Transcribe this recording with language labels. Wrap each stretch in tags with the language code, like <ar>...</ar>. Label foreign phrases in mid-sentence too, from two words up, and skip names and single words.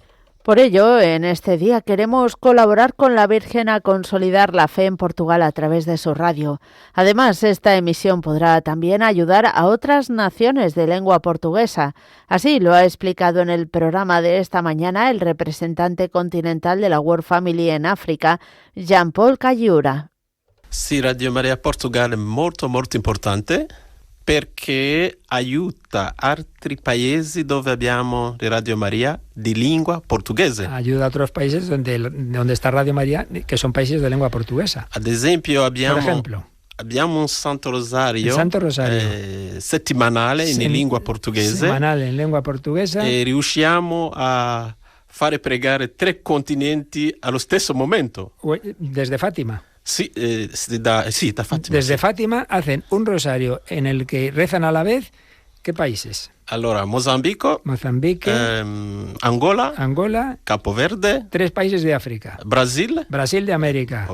<es>Por ello, en este día queremos colaborar con la Virgen a consolidar la fe en Portugal a través de su radio. Además, esta emisión podrá también ayudar a otras naciones de lengua portuguesa. Así lo ha explicado en el programa de esta mañana el representante continental de la World Family en África, Jean-Paul Cayura. Sí,</es> <it>Radio Maria Portugal è molto importante perché aiuta altri paesi dove abbiamo Radio Maria di lingua portoghese.</it> <es>Ayuda a otros países donde está Radio María, que son países de lengua portuguesa.</es> <it>Ad esempio</it> <es>Por ejemplo,</es> <it>abbiamo un Santo Rosario, settimanale in lingua portoghese.</it> <es>Semanal en lengua portuguesa.</es> <it>E riusciamo a fare pregare 3 continenti allo stesso momento.</it> <es>Desde Fátima.</es> <it>Sí, da Fátima.</it> <es>Desde Fátima hacen un rosario en el que rezan a la vez. ¿Qué países?</es> <it>Allora, Mozambique, Angola, Capo Verde,</it> <es>3 países de África, Brasil de América</es>